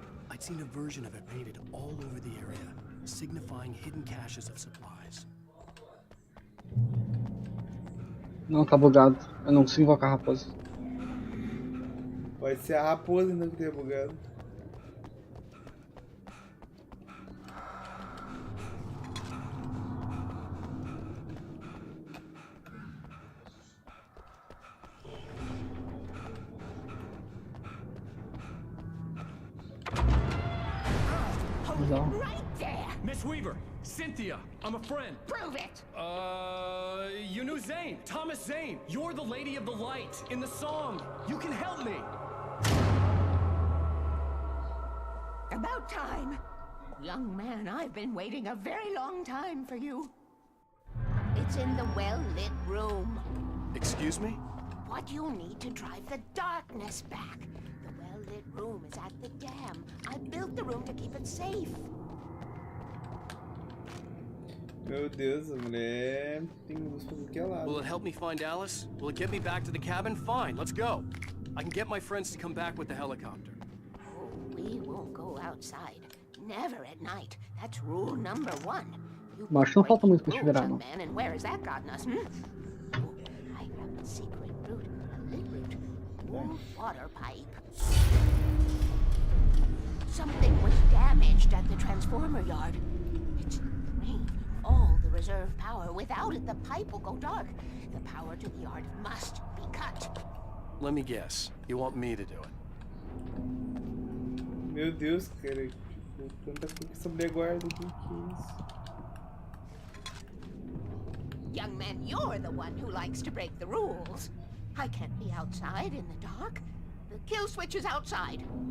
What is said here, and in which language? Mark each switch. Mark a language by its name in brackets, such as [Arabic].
[English] I'd seen a version of it painted all over the area, signifying hidden caches of supplies. [Portuguese] Não, tá bugado. Eu não consigo invocar a raposa. Pode ser a raposa ainda que tenha bugado. [English] Right there! Miss Weaver, Cynthia, I'm a friend. Prove it! You knew Zane, Thomas Zane. You're the Lady of the Light in the song. You can help me. About time. Young man, I've been waiting a very long time for you. It's in the well-lit room. Excuse me? What you need to drive the darkness back. The well-lit room is at the dam. I built the room to keep it safe. [Portuguese] Meu Deus, a mulher tem luz pra tudo que é lado. [English] Will it help me find Alice? Will it get me back to the cabin? Fine, let's go. I can get my friends to come back with the helicopter. Oh, we won't go outside. Never at night. That's rule number 1. [Portuguese] Mas não falta muito pra te virar, não. [English] And where has that gotten us, hmm? Oh, I have a secret route. A lit route. Warm water pipe. Something was damaged at the transformer yard. It's drained all the reserve power. Without it, the pipe will go dark. The power to the yard must be cut. Let me guess. You want me to do it? [Portuguese] Meu Deus, cara. Tanta coisa sobre a guarda aqui, que isso? [English] Young man, you're the one who likes to break the rules. I can't be outside in the dark. The kill switch is outside.